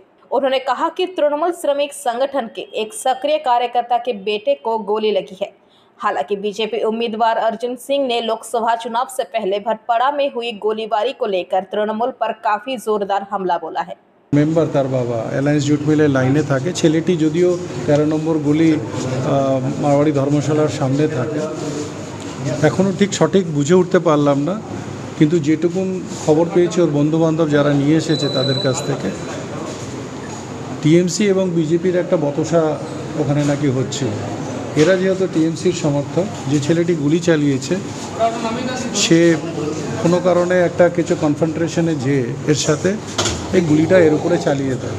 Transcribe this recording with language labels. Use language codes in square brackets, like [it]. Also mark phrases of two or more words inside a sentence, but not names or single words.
[hi] उन्होंने कहा कि तृणमूल श्रमिक संगठन के एक सक्रिय कार्यकर्ता के बेटे को गोली लगी है। हालांकि बीजेपी उम्मीदवार अर्जुन सिंह ने लोकसभा चुनाव से पहले भटपाड़ा में हुई गोलीबारी को लेकर तृणमूल पर काफी जोरदार हमला बोला है। [bn] মেম্বার তার বাবা অ্যালায়েন্স জুট মিলে লাইনে থাকে ছেলেটি যদিও 13 নম্বর গলি মারোয়াড়ি ধর্মশালার সামনে থাকে এখনো ঠিক সঠিক বুঝে উঠতে পারলাম না, কিন্তু যেটুকু খবর पेয়েছি ওর বন্ধু বান্ধব যারা নিয়ে এসেছে তাদের কাছ থেকে টিএমসি এবং বিজেপির একটা বতসা ওখানে নাকি হচ্ছে। এরা যেহেতু টিএমসির সমর্থক, যে ছেলেটি গুলি চালিয়েছে সে কোনো কারণে একটা কিছু কনফ্রন্টেশনে যে এর সাথে এই গুলিটা এর উপরে চালিয়ে দেয়।